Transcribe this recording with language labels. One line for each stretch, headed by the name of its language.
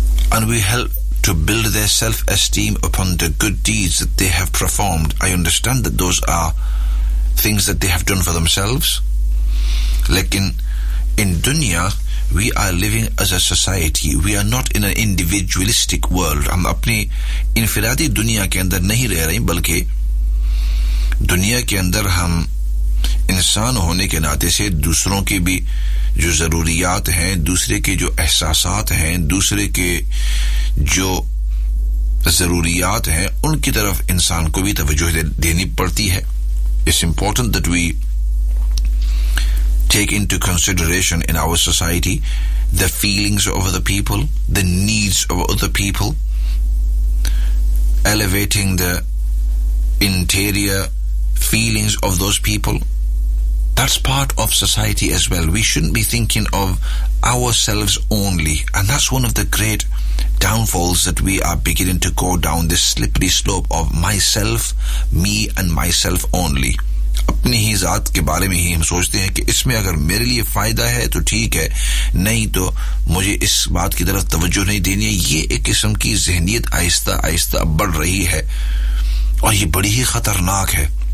English: and we help to build their self-esteem upon the good deeds that they have performed I understand that those are things that they have done for themselves لیکن in دنیا We are living as a society. We are not in an individualistic world.
Urdu: ہم اپنی انفرادی دنیا کے اندر نہیں رہ رہے ہیں بلکہ دنیا کے اندر ہم انسان ہونے کے ناطے سے دوسروں کے بھی جو ضروریات ہیں دوسرے کے جو احساسات ہیں دوسرے کے جو ضروریات ہیں ان کی طرف انسان کو بھی توجہ دینی پڑتی ہے
English: It's important that we take into consideration in our society the feelings of other people, the needs of other people, elevating the interior feelings of those people. That's part of society as well. We shouldn't be thinking of ourselves only. And that's one of the great downfalls that we are beginning to go down this slippery slope of myself, me and myself only.
Urdu: اپنی ہی ذات کے بارے میں ہی ہم سوچتے ہیں کہ اس میں اگر میرے لیے فائدہ ہے تو ٹھیک ہے نہیں تو مجھے اس بات کی طرف توجہ نہیں دینی ہے یہ ایک قسم کی ذہنیت آہستہ آہستہ بڑھ رہی ہے اور یہ بڑی ہی خطرناک ہے